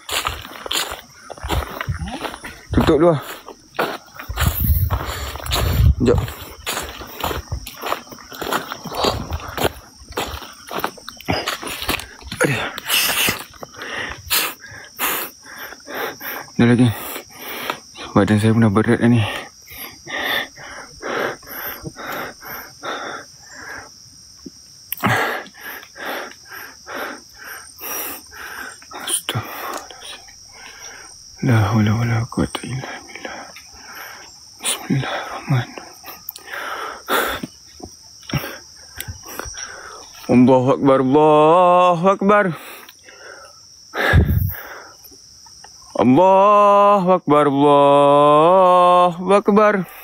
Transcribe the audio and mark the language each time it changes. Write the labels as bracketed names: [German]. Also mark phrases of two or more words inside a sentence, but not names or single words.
[Malay] Tutup dulu lah. Sekejap. Dah lagi. Badan saya pun dah berat dah ni. [Arabic] لا حول ولا قوة إلا بالله. بسم الله الرحمن الرحيم. الله أكبر، الله أكبر. الله أكبر، الله أكبر.